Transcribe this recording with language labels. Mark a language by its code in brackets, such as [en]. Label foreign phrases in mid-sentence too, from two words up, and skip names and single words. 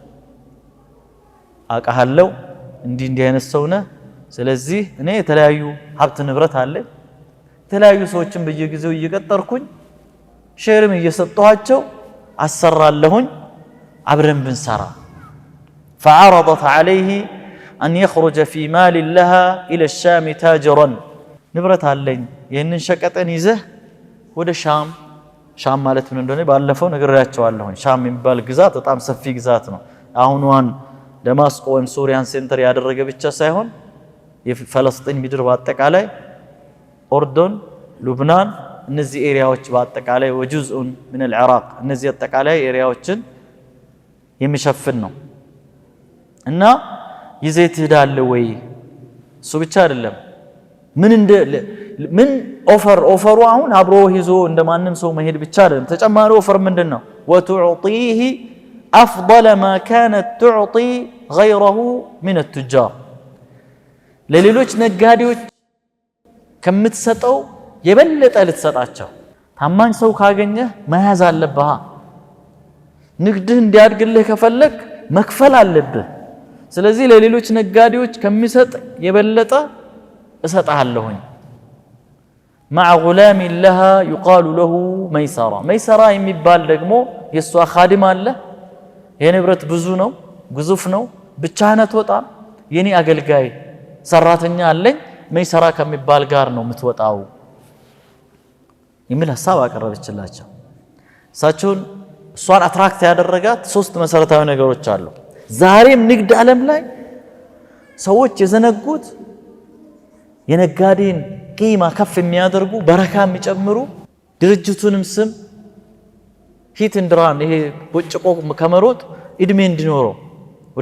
[am] አቃሃለው እንዲህ አይነት ሰው ነህ፣ ስለዚህ እኔ የተለያዩ ሀብት ንብረት አለ፣ የተለያዩ ሰዎችን በየጊዜው እየቀጠርኩኝ ሼርም እየሰጠኋቸው አሰራለሁኝ፣ አብረን ብንሰራ። [ar] فعرضت عليه أن يخرج في مال لها إلى الشام تاجرا [am] ንብረት አለኝ ይህንን ሸቀጠን ይዘህ ወደ ሻም ማለት ምን እንደሆነ ባለፈው ነግሬያቸዋለሁኝ። ሻም የሚባል ግዛት በጣም ሰፊ ግዛት ነው። አሁንዋን ደማስቆ ወይም ሱሪያን ሴንተር ያደረገ ብቻ ሳይሆን የፈለስጢን ምድር በአጠቃላይ ኦርዶን፣ ሉብናን እነዚህ ኤሪያዎች በአጠቃላይ ወጁዝኡን ምን العراق እነዚህ አጠቃላይ ኤሪያዎችን የሚሸፍን ነው። እና ይዘህ ትሄዳለህ ወይ? እሱ ብቻ አይደለም ምን ኦፈሩ አሁን አብሮ ይዞ እንደማንም ሰው መሄድ ብቻ አይደለም። ተጨማሪ ኦፈር ምንድነው? [ar] وتعطيه أفضل ما كانت تعطي غيره من التجار [am] ለሌሎች ነጋዴዎች ከምትሰጠው የበለጠ ልትሰጣቸው። [ar] ታማኝ [am] ሰው ካገኘህ መያዝ አለብህ። ንግድህ እንዲያድግልህ ከፈለክ መክፈል አለብህ። ስለዚህ ለሌሎች ነጋዴዎች ከሚሰጥ የበለጠ እሰጣለሁኝ። [ar] مع غلام لها يقال له ميسرة [am] የሚባል ደግሞ የሷ ኻዲም አለ። የንብረት ብዙ ነው፣ ግዙፍ ነው፣ ብቻህን አትወጣም። የኔ አገልጋይ ሰራተኛ አለኝ፣ መይሰራ ከሚባል ጋር ነው የምትወጣው የሚል ሐሳብ አቀረበችላቸው። እሷን አትራክት ያደረጋት ሶስት መሰረታዊ ነገሮች አሉ። ዛሬም ንግድ ዓለም ላይ ሰዎች የዘነጉት የነጋዴን ቂማ ከፍ የሚያደርጉ በረካ የሚጨምሩ ድርጅቱንም ስም ሂት እንድራን ይሄ ቦጭቆ ከመሮጥ እድሜ እንዲኖረው ወደ